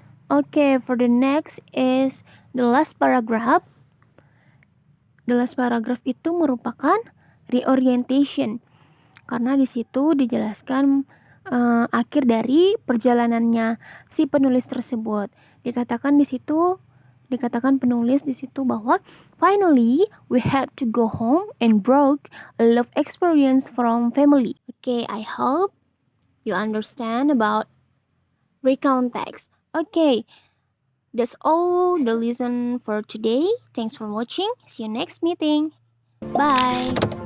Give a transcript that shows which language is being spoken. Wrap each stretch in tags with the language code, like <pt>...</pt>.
<en>Okay, for the next is the last paragraph. The last paragraph</en> <id>itu merupakan reorientation, karena di situ dijelaskan akhir dari perjalanannya si penulis tersebut. Dikatakan penulis di situ bahwa</id> <en>finally we had to go home and broke a love experience from family. Okay, I hope you understand about recount text. Okay, that's all the lesson for today. Thanks for watching. See you next meeting. Bye.</en>